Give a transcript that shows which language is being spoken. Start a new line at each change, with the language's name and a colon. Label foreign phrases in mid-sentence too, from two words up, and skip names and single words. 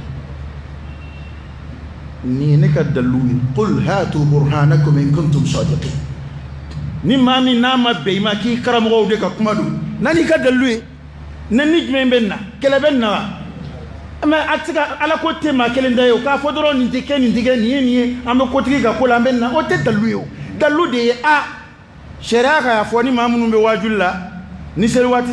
Bambara: nin ye ne ka dalilu ye
Arabic: قل هاتوا برهانكم إن كنتم صادقين
Bambara: ni maa min n'a ma bɛn i ma k'i karamɔgɔw de ka kuma don na n'i ka dalilu ye ne ni jumɛn bɛ na kɛlɛ bɛ na wa mais a tɛ ka Ala ko tɛ maa kelen da ye o k'a fɔ dɔrɔn nin tɛ kɛ nin tɛ kɛ nin ye nin ye an bɛ kotigi ka ko la an bɛ na o tɛ dalilu ye o dalilu de ye a sariya ka y'a fɔ ni maa minnu bɛ wajuli la ni seli waati